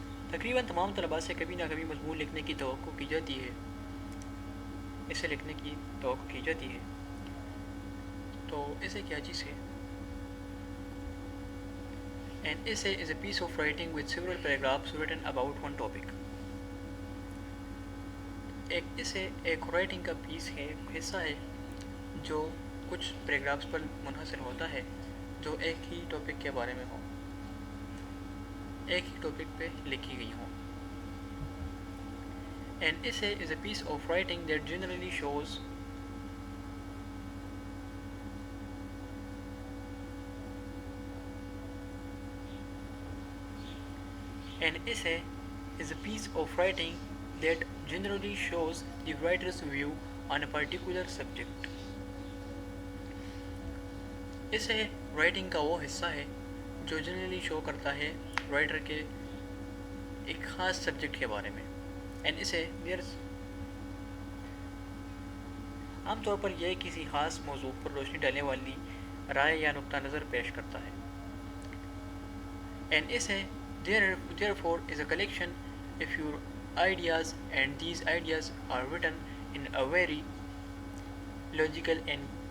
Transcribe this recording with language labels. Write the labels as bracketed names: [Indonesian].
[Urdu] تقریباً تمام طلباء سے کبھی نہ کبھی مضمون لکھنے کی توقع کی جاتی ہے، اسے لکھنے کی توقع کی جاتی ہے. تو اسے کیا چیز ہے؟ [English] An essay is a piece of writing with several paragraphs written about one topic. [Urdu] ایک اسے ایک رائٹنگ کا پیس ہے، ایک حصہ ہے جو کچھ پیراگرافس پر منحصر ہوتا ہے جو ایک ہی ٹاپک کے بارے میں ہو، ایک ہی ٹاپک پہ لکھی گئی ہوں. [English] An essay is a piece of writing that generally shows An essay is a piece of writing that generally shows the writer's view on a particular subject. [Urdu] اسے رائٹنگ کا وہ حصہ ہے جو جنرلی شو کرتا ہے رائٹر کے ایک خاص سبجیکٹ کے بارے میں. اینڈ اسے عام طور پر یہ کسی خاص موضوع پر روشنی ڈالنے والی رائے یا نقطہ نظر پیش کرتا ہے. [English] and اسے therefore is a collection of your ideas, and these ideas are written in a very logical and